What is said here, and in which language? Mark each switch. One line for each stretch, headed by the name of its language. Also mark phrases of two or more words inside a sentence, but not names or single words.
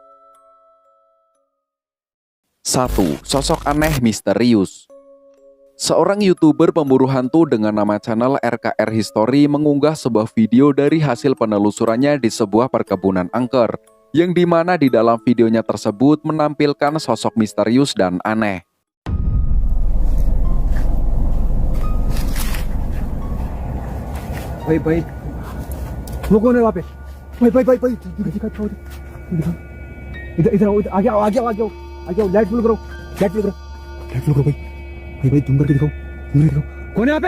Indonesian: 1. Sosok aneh misterius. Seorang YouTuber pemburu hantu dengan nama channel RKR History mengunggah sebuah video dari hasil penelusurannya di sebuah perkebunan angker, yang dimana di dalam videonya tersebut menampilkan sosok misterius dan aneh.
Hindi: भाई वो कौन है वहाँ पे? भाई दिखा इधर इधर आओ, आगे आओ
English: light full
Hindi: करो भाई तुम करके दिखाओ कौन है यहाँ पे?